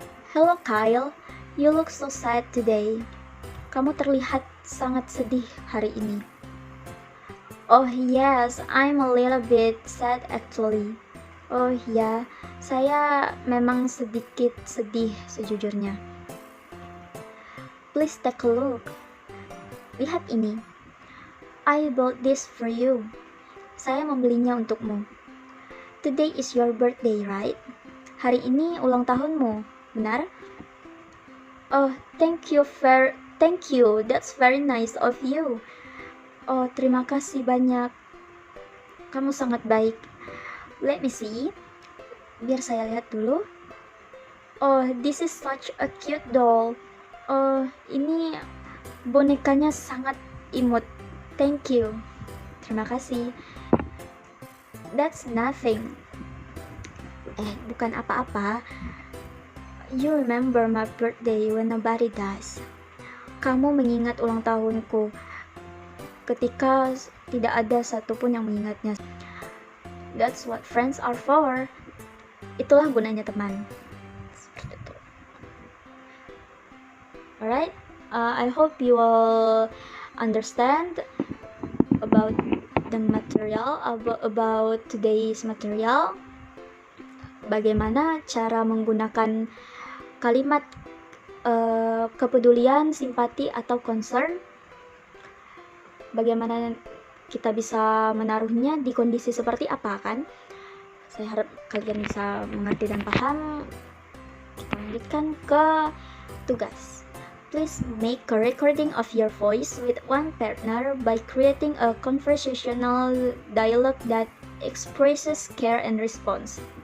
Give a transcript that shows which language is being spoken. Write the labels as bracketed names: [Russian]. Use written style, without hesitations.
[English] Hello Kyle, you look so sad today. [Indonesian] Kamu terlihat sangat sedih hari ini. [English] Oh yes, I'm a little bit sad actually. [Indonesian] Oh ya, saya memang sedikit sedih sejujurnya. [English] Please take a look. [Indonesian] Lihat ini. [English] I bought this for you. [Indonesian] Saya membelinya untukmu. [English] Today is your birthday, right? [Indonesian] Hari ini ulang tahunmu, benar? [English] Oh, thank you. That's very nice of you. [Indonesian] Oh, terima kasih banyak. Kamu sangat baik. [English] Let me see. [Indonesian] Biar saya lihat dulu. [English] Oh, this is such a cute doll. [Indonesian] Oh, ini bonekanya sangat imut. [English] Thank you. [Indonesian] Terima kasih. [English] That's nothing. [Indonesian] Bukan apa-apa. [English] You remember my birthday when nobody does. [Indonesian] Kamu mengingat ulang tahunku ketika tidak ada satupun yang mengingatnya. [English] That's what friends are for. [Indonesian] Itulah gunanya teman. Seperti itu. [English] Alright, I hope you will understand about the material, about today's material. [Indonesian] Bagaimana cara menggunakan kalimat kepedulian, simpati, atau concern. Bagaimana kita bisa menaruhnya di kondisi seperti apa, kan? Saya harap kalian bisa mengerti dan paham. Kita lanjutkan ke tugas. [English] Please make a recording of your voice with one partner by creating a conversational dialogue that expresses care and response.